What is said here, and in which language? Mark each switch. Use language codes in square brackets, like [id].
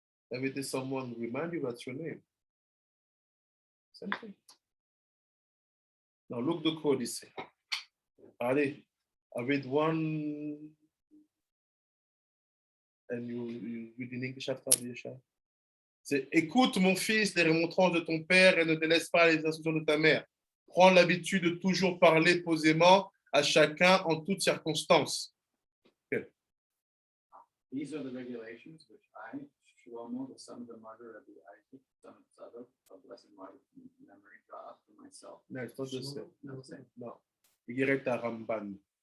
[en] Every day someone remind you what's your name. Same thing. Now look the code, he said. Allez, I read one, and you read in English after the Yeshua. [fr] C'est écoute mon fils les remontrances de ton père et ne délaisse pas les instructions de ta mère. Prends l'habitude de toujours parler posément à chacun en toutes circonstances. [en] Okay. These are the regulations which I, Shlomo, the son of the martyr of the Isaac, son of Tzadok, of blessed martyr from memory, draw up for myself. No, it's not the same. No. Igeret Ramban.